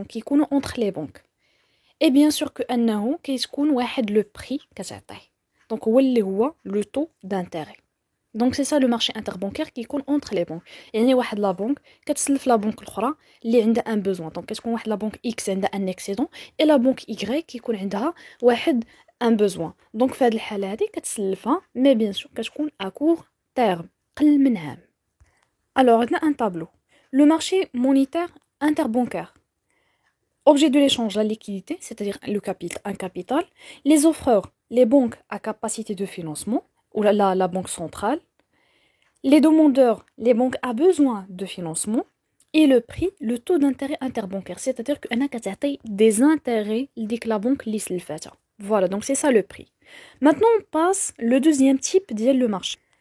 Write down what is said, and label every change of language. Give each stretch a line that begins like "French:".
French: Donc يكونوا entre les banques. Et bien sûr que
Arabic: أنه كيكون واحد
French: le prix كتعطيه. Donc هو اللي هو le taux d'intérêt. Donc c'est ça le marché interbancaire qui يكون entre les banques.
Arabic: يعني واحد la banque كتسلف la banque الأخرى اللي عندها un besoin.
French: Donc كتكون واحد la banque X
Arabic: عندها
French: un excédent et la banque Y
Arabic: كيكون عندها واحد
French: un besoin.
Arabic: Donc في هذه الحالة هذه كتسلفها
French: mais bien sûr
Arabic: كتكون
French: à court terme
Arabic: قل من عام.
French: Alors عندنا un tableau. Le marché monétaire interbancaire. Objet de l'échange, la liquidité, c'est-à-dire le capital, un capital. Les offreurs, les banques à capacité de financement, ou la banque centrale. Les demandeurs, les banques à besoin de financement. Et le prix, le taux d'intérêt interbancaire, c'est-à-dire qu'on a des intérêts que la banque lisse le fait. Voilà, donc c'est ça le prix. Maintenant, on passe le deuxième type, le marché.